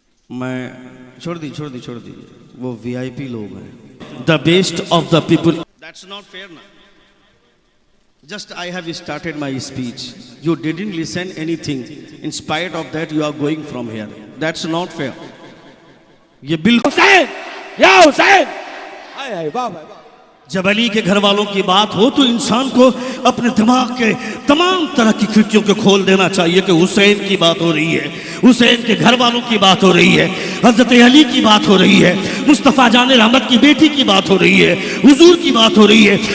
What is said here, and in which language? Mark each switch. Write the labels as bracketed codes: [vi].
[hi] मैं छोड़ दी वो वीआईपी लोग हैं। [en] The best of the people, that's not fair ना। Just I have started my speech. You didn't listen anything. In spite of that, you are going from here. That's not fair. [hi] ये बिल्कुल हुसैन, या हुसैन, आए वाह वाह। जब अली के घर वालों की बात हो तो इंसान को अपने दिमाग के तमाम तरह की खिड़कियों को खोल देना चाहिए कि हुसैन की बात हो रही है, हुसैन के घर वालों की बात हो रही है, हजरत अली की बात हो रही है, मुस्तफ़ा जान रहमत की बेटी की बात हो रही है, हुजूर की बात हो रही है।